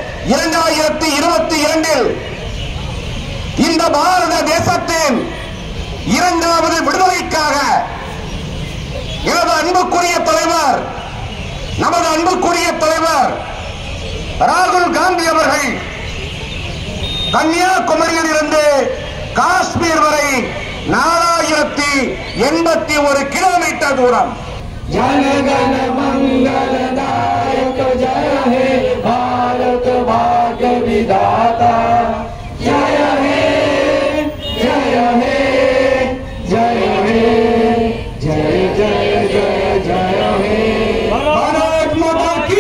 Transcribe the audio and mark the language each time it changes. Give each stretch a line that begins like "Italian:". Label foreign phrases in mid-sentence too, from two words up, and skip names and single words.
Tamil: 2022 இந்த பாரத தேசத்தின் 2வது விடுதலைக்காக நமது அன்புக்குரிய தலைவர் ராகுல் காந்தி அவர்கள் கன்னியாகுமரியில் இருந்து காஷ்மீர் வரை 4081 கிலோமீட்டர் தூரம்
Bangla: জনগণ মঙ্গলদায়ক জয় হে ভারত ভাগ্য বিধাতা জয় হে জয় হে জয় হে জয় জয় জয় জয় হে
Hindi: भारत माता की।